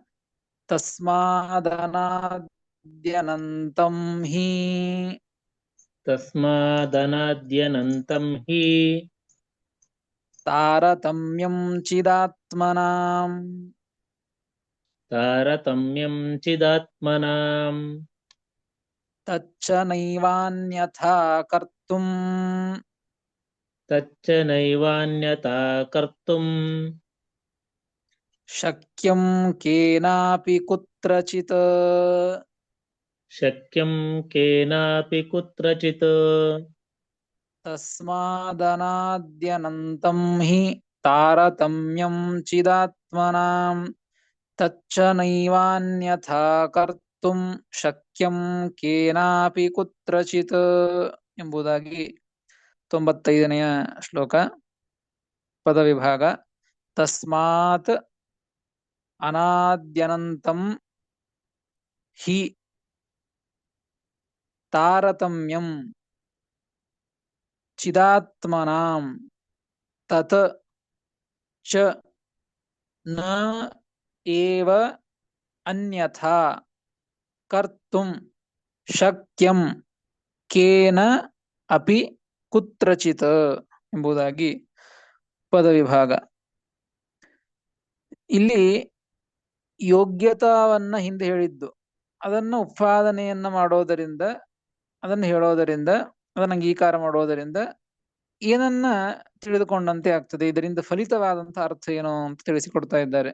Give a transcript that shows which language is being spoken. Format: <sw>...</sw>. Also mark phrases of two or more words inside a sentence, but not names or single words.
<sa>ತಸ್ಮಾದನಾದ್ಯನಂತಂ ಹಿ ತಸ್ಮಾದನಾದ್ಯನಂತಂ ಹಿ ತಾರತಮ್ಯಂ ಚಿದಾತ್ಮನಾಂ ತಾರತಮ್ಯಂ ಚಿದಾತ್ಮನಾಂ ತಚ್ಚ ನೈವಾನ್ಯಥಾ ಕರ್ತುಂ ತಚ್ಚ ನೈವಾನ್ಯತಾ ಕರ್ತುಂ ಶಕ್ಯಂ ಕೇನಾಪಿ ಕುತ್ರಚಿತ್. ಶಕ್ಯಂ ಕೇನಾಪಿ ಕುತ್ರಚಿತ್. ತಸ್ಮಾದನಾದ್ಯನಂತಂ ಹಿ ತಾರತಮ್ಯಂ ಚಿದಾತ್ಮನಾಂ ತಚ್ಚ ನೈವಾನ್ಯಥಾ ಕರ್ತುಂ ಶಕ್ಯಂ ಕೇನಾಪಿ ಕುತ್ರಚಿತ್</sa> <kn>ಎಂಬುದಾಗಿ 95ನೆಯ ಶ್ಲೋಕ ಪದವಿಭಾಗ.</kn> <sa>ತಸ್ಮಾತ್ ಅನಾದ್ಯನಂತಂ ಹಿ ತಾರತಮ್ಯಂ ಚಿದಾತ್ಮನಾಂ ತತ್ ಚ ನ ಏವ ಅನ್ಯಥಾ ಕರ್ತುಂ ಶಕ್ಯಂ ಕೇನ ಅಪಿ ಕುತ್ರಚಿತ್</sa> <kn>ಎಂಬುದಾಗಿ ಪದವಿಭಾಗ. ಇಲ್ಲಿ ಯೋಗ್ಯತಾವನ್ನ ಹಿಂದೆ ಹೇಳಿದ್ದು, ಅದನ್ನು ಉತ್ಪಾದನೆಯನ್ನ ಮಾಡೋದರಿಂದ, ಅದನ್ನು ಹೇಳೋದರಿಂದ, ಅದನ್ನು ಅಂಗೀಕಾರ ಮಾಡೋದರಿಂದ ಏನನ್ನ ತಿಳಿದುಕೊಂಡಂತೆ ಆಗ್ತದೆ, ಇದರಿಂದ ಫಲಿತವಾದಂತ ಅರ್ಥ ಏನು ಅಂತ ತಿಳಿಸಿಕೊಡ್ತಾ ಇದ್ದಾರೆ.</kn>